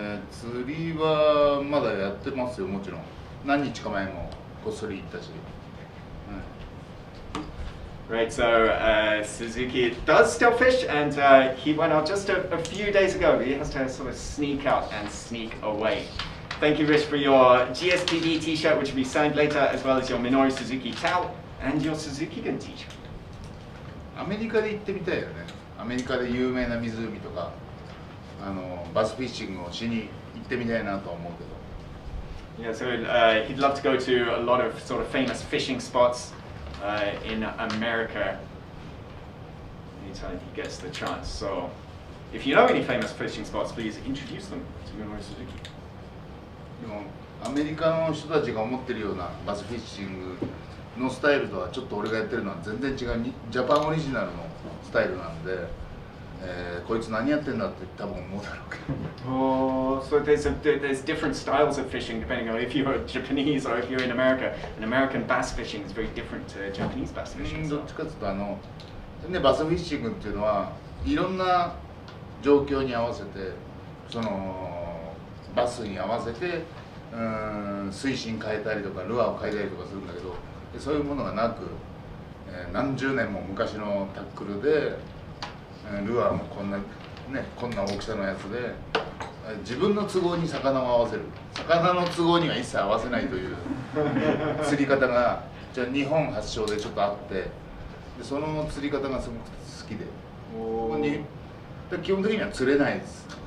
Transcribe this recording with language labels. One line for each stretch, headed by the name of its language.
Japanese: 釣りはまだやってますよ、もちろん。何日か前もこっそり行ったし。
English: Right, so Suzuki does still fish, and he went out just a few days ago. He has to sort of sneak out and sneak away. Thank you, Rich, for your GSPD t-shirt, which will be signed later, as well as your Minoru Suzuki towel and your Suzuki Gun t-shirt.
Japanese: アメリカで行ってみたいよね。アメリカで有名な湖とか、バスフィッシングをしに行ってみたいなとは思うけど。
English: Yeah, so he'd love to go to a lot of sort of famous fishing spots in America. anytime he gets the chance. So, if you know any famous fishing spots, please introduce them to Minoru Suzuki.
Japanese: でもアメリカの人たちが思ってるようなバスフィッシングのスタイルとはちょっと俺がやってるのは全然違うジャパンオリジナルのスタイルなんで、こいつ何やってんだって多分思うだろうけど。
English: Oh, so there's different styles of fishing depending on if you're Japanese or if you're in America. And American bass fishing is very different to Japanese bass fishing.
Japanese: どっちかというとバスフィッシングっていうのはいろんな状況に合わせてそのバスに合わせて水深変えたりとかルアーを変えたりとかするんだけど、そういうものがなく、何十年も昔のタックルでルアーもこんな大きさのやつで自分の都合に魚を合わせる、魚の都合には一切合わせないという釣り方がじゃあ日本発祥でちょっとあって、でその釣り方がすごく好きで、基本的には釣れないです。